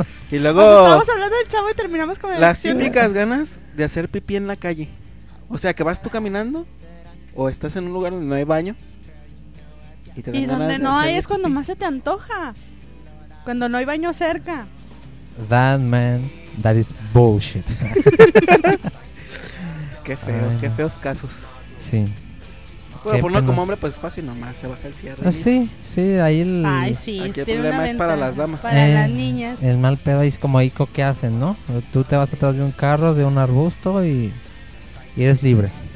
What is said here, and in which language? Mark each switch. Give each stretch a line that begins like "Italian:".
Spanish: Y luego... Estamos hablando del Chavo y terminamos con... Las típicas ganas de hacer pipí en la calle. O sea, que vas tú caminando o estás en un lugar donde no hay baño. Y donde no hay es cuando más se te antoja. Cuando no hay baño cerca.
English: That man, that is bullshit.
Spanish: Qué feo, qué feos casos. Sí. Bueno, por uno como hombre, pues fácil nomás, se baja el cierre. Sí, sí, ahí el... Ay, sí, aquí tiene el problema es para las damas. Para las niñas. El mal pedo ahí es como ahí, ¿qué hacen, no? Tú te vas atrás de un carro, de un arbusto y eres libre.